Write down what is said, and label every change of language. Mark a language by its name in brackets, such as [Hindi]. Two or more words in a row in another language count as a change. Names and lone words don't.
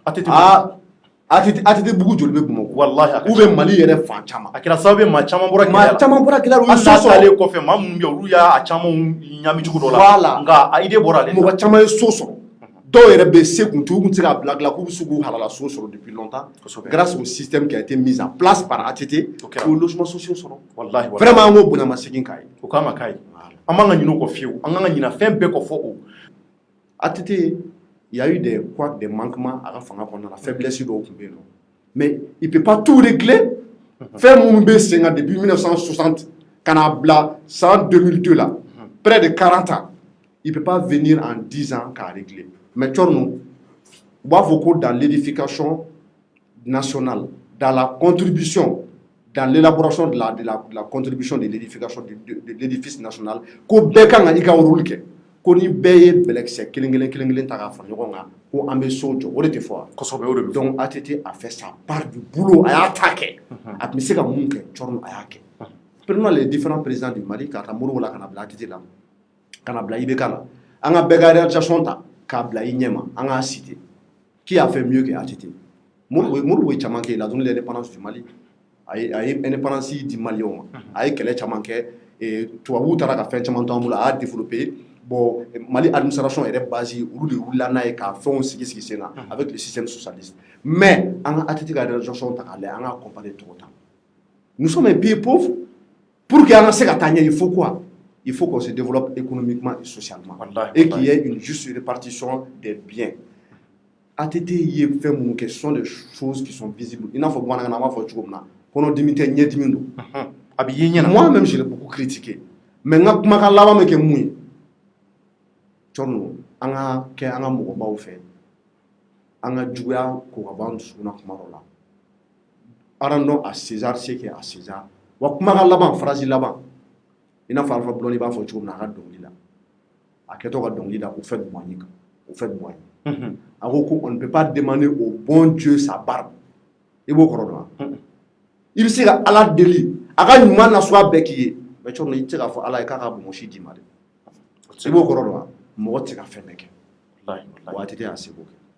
[Bambara] ATT bugu joli bɛ Bamakɔ wallahi [French] ou bien [Bambara] Mali yɛrɛ fan caman a kɛra sababu ye maa caman bɔra gɛlɛya la an n'a taalen kɔfɛ maa minnu bɛ yen olu y'a caman ɲami cogo dɔ la voilà nka a idée bɔra ale la mɔgɔ caman ye so sɔrɔ dɔw yɛrɛ bɛ se kun tu u tun tɛ se k'a bila k'u bɛ se k'u halala so sɔrɔ [French] depuis longtemps grâce au système qui a été mis en place par ATT [Bambara] k'o [French] logements sociaux [Bambara] sɔrɔ wallahi vraiment an k'o bonyamasegin k'a ye o kan ka k'a ye an man ka ɲinɛ o kɔ fiyewu an kan ka ɲinɛ fɛn bɛɛ kɔ fɔ o [French] ATT il y a eu des couacs, des manquements à la fin la faiblesse [Bambara] dɔw tun bɛ yen nɔ [French] mais il peut pas tout régler [Bambara] fɛn minnu bɛ sen kan [French] depuis 1960 [Bambara] ka n'a bila san 2002 là [French] près de 40 ans il peut pas venir en 10 ans [Bambara] k'a régler mais cɔrɔnɔ u b'a fɔ ko [French] dans l'édification nationale dans la contribution dans l'élaboration de la contribution de l'édification de l'édifice national [Bambara] ko bɛɛ kan ka i ka rôle kɛ ko ni bɛɛ ye bɛlɛkisɛ kelen ta k'a fara ɲɔgɔn kan ko an bɛ so jɔ o de tɛ fɔ wa kosɛbɛ o de bɛ [French] donc ATT a fait sa part du boulot [Bambara] a y'a ta kɛ a tun bɛ se ka mun kɛ cɔrɔnɔ a y'a kɛ [French] prenons les différents présidents du Mali [Bambara] k'a ta Modibo la ka na bila ATT la ka na bila IBK la an ka bɛɛ ka réalisation ta k'a bila i ɲɛma an k'a citer [French] qui a fait mieux que ATT [Bambara] Modibo ye caman kɛ [French] il a donné l'indépendance du Mali [Bambara] a ye indépendance di maliyɛnw ma a ye kɛlɛ caman kɛ tubabuw taara ka fɛn caman to an bolo a y'a développé bon Mali administration yɛrɛ base olu de wulila n'a ye k'a fɛnw sigi sen na [French] avec le système socialiste [Bambara] mais an ka ATT ka réalisation ta k'a lajɛ an ka comparer tɔgɔ ta [French] nous sommes un pays pauvre pour que [Bambara] an ka se ka taa ɲɛ [French] il faut quoi il faut qu'on se développe économiquement et socialement et qu'il y ait une juste répartition des biens [Bambara] ATT ye fɛn minnu kɛ [French] ce sont des choses qui sont visibles [Bambara] i n'a fɔ bamanankan na an b'a fɔ cogo min na kɔnɔdimi tɛ ɲɛdimi don a bɛ ye ɲɛna [French] moi même je l'ai beaucoup critiqué [Bambara] mais n ka kumakan laban bɛ kɛ mun ye cɔrɔnɔ an ka kɛ an ka mɔgɔbaw fɛ an ka juguya ko ka bɔ an dusukun na kuma dɔ [French] la rendons à César ce qui est à César [Bambara] wa kumakan laban phrase laban i n'a fɔ Alpha Blondy b'a fɔ cogo min na a ka dɔnkili la a kɛtɔ ka dɔnkili la [French] au fait moigner au fait moigner [Bambara] a ko ko [French] on ne peut pas demander au bon Dieu sa barbe [Bambara] i b'o kɔrɔ dɔn wa i bɛ se ka Ala deli a ka ɲuman nasuguya bɛɛ k'i ye mais cɔrɔnɔ i tɛ se k'a fɔ Ala ye k'a ka bonbonsi d'i ma dɛ i b'o kɔrɔ dɔn wa mɔgɔ tɛ se ka fɛn bɛɛ kɛ wa ATT y'a seko kɛ